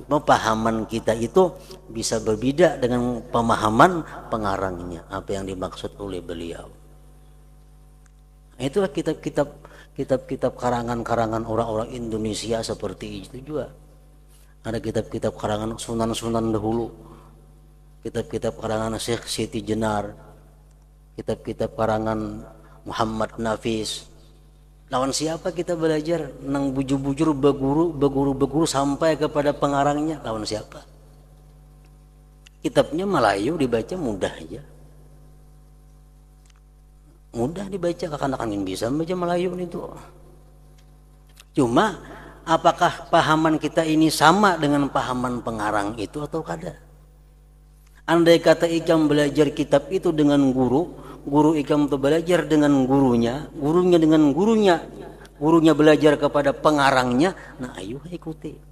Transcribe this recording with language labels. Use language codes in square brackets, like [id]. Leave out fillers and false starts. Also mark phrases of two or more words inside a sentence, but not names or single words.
[id] Pemahaman kita itu bisa berbeda dengan pemahaman pengarangnya, apa yang dimaksud oleh beliau. Nah, itulah kitab-kitab karangan-karangan orang-orang Indonesia seperti itu juga. Ada kitab-kitab karangan Sunan-Sunan dahulu, kitab-kitab karangan Syekh Siti Jenar, kitab-kitab karangan Muhammad Nafis. [bjn] Lawan siapa kita belajar? Nang bujur-bujur beguru sampai kepada pengarangnya. Lawan siapa? [id] Kitabnya Melayu, dibaca mudah aja. Mudah dibaca, kakan-kakan bisa membaca Melayu itu. Cuma apakah pahaman kita ini sama dengan pahaman pengarang itu atau kada? Andai kata ikam belajar kitab itu dengan guru ikam itu belajar dengan gurunya dengan gurunya, gurunya belajar kepada pengarangnya, nah ayo ikuti.